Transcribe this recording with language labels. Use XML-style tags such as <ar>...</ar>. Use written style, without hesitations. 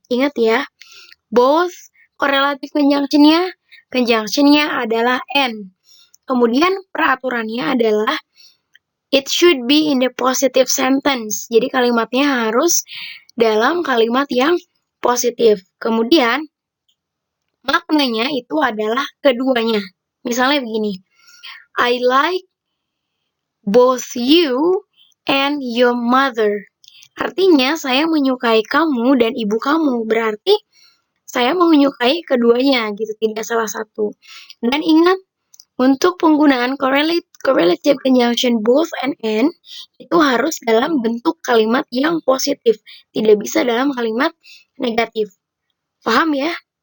<id>Ingat ya, both correlative conjunction-nya adalah and. Kemudian peraturannya adalah</id> <en>it should be in the positive sentence.</en> <id>Jadi kalimatnya harus dalam kalimat yang positif. Kemudian maknanya itu adalah keduanya. Misalnya begini,</id> <en>I like both you and your mother.</en> <id>Artinya saya menyukai kamu dan ibu kamu. Berarti saya menyukai keduanya gitu, tidak salah satu. Dan ingat, untuk penggunaan correlative conjunction both and itu harus dalam bentuk kalimat yang positif, tidak bisa dalam kalimat negatif. Paham ya?</id>